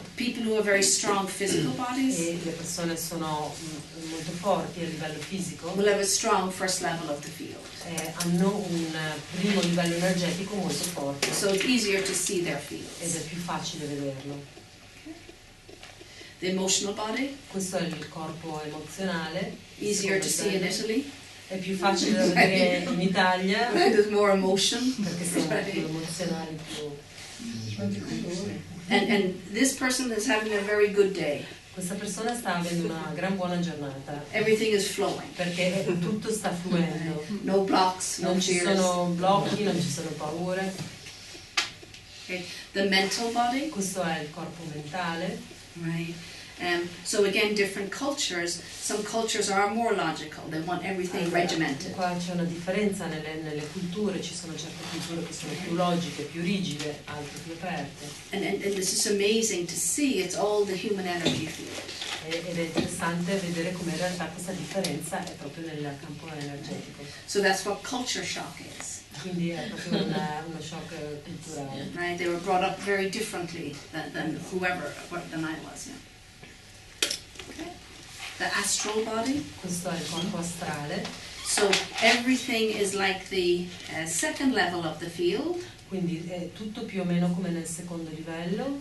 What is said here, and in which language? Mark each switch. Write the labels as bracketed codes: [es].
[en] People who have very strong physical bodies [it] e le persone sono molto forti a livello fisico, [en] will have a strong first level of the field. [it] hanno un primo livello energetico molto forte [en] So it's easier to see their [it] ed [en] fields. [it] è più facile vederlo. [en] The emotional body, [it] Questo è il corpo emozionale, [en] easier to see in Italy. [it] è più facile da vedere in Italia [en] Right, there's more emotion. [it] perché siamo più emozionali, più... [en] And this person is having a very good day. [it] Questa persona sta avendo una gran buona giornata [en] Everything is flowing. [it] perché tutto sta fluendo, [en] No blocks, no [it] non ci [en] fears. [it] sono blocchi, non ci sono paure. [en] Okay. The mental body, [it] Questo è il corpo mentale. [en] right? So again, different cultures. Some cultures are more logical. They want everything regimented. [it] Qua c'è una differenza nelle culture, ci sono certe culture che sono più logiche, più rigide, altre più aperte. [en] And this is amazing to see. It's all the human energy field. [it] Ed è interessante vedere come in realtà questa differenza è proprio nel campo energetico. [en] So that's what culture shock is. [it] Quindi è proprio uno shock culturale. [en] Right? They were brought up very differently than than I was. Yeah. Okay. The astral body. [it] Questo è il corpo astrale, [en] So everything is like the second level of the field, [it] quindi è tutto più o meno come nel secondo livello,